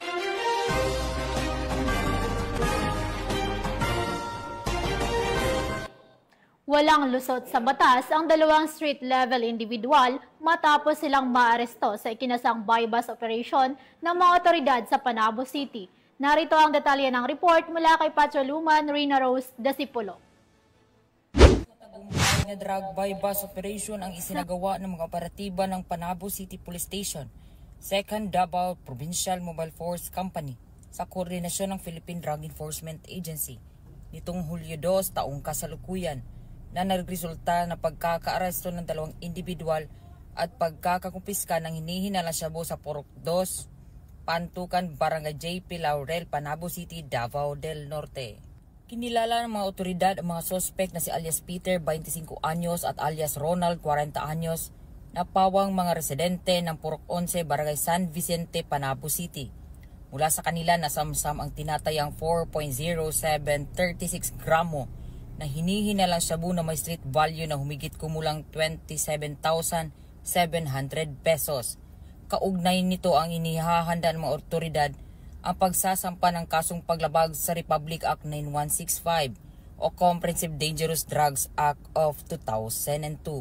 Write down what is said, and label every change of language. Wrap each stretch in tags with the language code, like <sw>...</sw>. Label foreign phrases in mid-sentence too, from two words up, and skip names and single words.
<tl>Walang lusot sa batas ang dalawang</tl> <en>street-level individual</en> <tl>matapos silang maaresto sa ikinasang</tl> <en>buy-bus operation</en> <tl>ng mga otoridad sa Panabo City. Narito ang detalye ng report mula kay Patroluman Rina Rose Dasipulo. Matagumpay na</tl> <en>drug buy-bus operation</en> <tl>ang isinagawa ng mga operatiba ng Panabo City Police Station, 2nd Davao Provincial Mobile Force Company sa koordinasyon ng Philippine Drug Enforcement Agency nitong Hulyo 2 taong kasalukuyan, na nagresulta na pagkakaaresto ng dalawang individual at pagkakakumpiska ng hinihinalang shabu sa Purok 2, Pantukan, Barangay JP Laurel, Panabo City, Davao del Norte. Kinilala ng mga otoridad ang mga sospek na si alias Peter, 25 anyos at alias Ronald, 40 anyos, na pawang mga residente ng Purok 11, Barangay San Vicente, Panabo City. Mula sa kanila nasamsam ang tinatayang 4.0736 gramo na hinihinalang shabu na may</tl> <en>street value</en> <tl>na humigit kumulang 27,700 pesos. Kaugnay nito ang inihahanda ng mga otoridad ang pagsasampa ng kasong paglabag sa Republic Act 9165 o Comprehensive Dangerous Drugs Act of 2002.</tl>